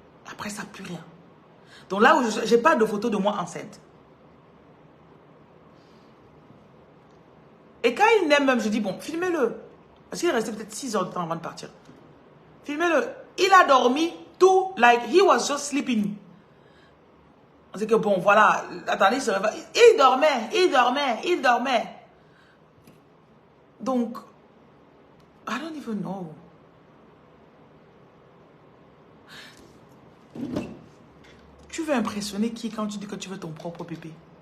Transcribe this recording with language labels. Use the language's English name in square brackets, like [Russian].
[French] Après ça, plus rien. Donc là, je n'ai pas de photo de moi enceinte. Et quand il naît même, je dis, bon, filmez-le. Parce qu'il est resté peut-être 6 heures de temps avant de partir. Filmez-le. Il a dormi tout, [English] like, he was just sleeping. [French] C'est que bon, voilà, attendez, il se réveille. Il dormait. [English] Donc, I don't even know. [French] Tu veux impressionner qui quand tu dis que tu veux ton propre bébé?